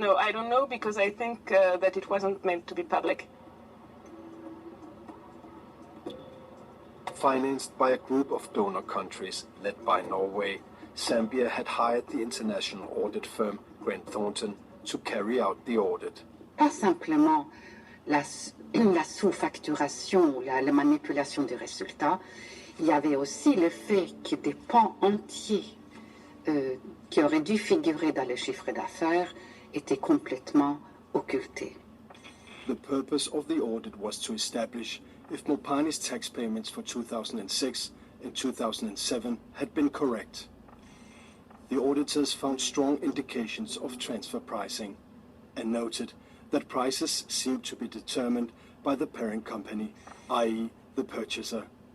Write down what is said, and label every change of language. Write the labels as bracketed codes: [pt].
[en] No, I don't know, because I think that it wasn't meant to be public. Financed by a group of donor countries led by Norway, Zambia had hired the international audit firm Grant Thornton to carry out the audit. [fr] Pas simplement la sous-facturation ou la manipulation des résultats, il y avait aussi le fait que des pans entiers qui auraient dû figurer dans le chiffre d'affaires était complètement occulté. [en] The purpose of the audit was to establish if Mopani's tax payments for 2006 and 2007 had been correct. The auditors found strong indications of transfer pricing and noted that prices seemed to be determined by the parent company, i.e. the purchaser.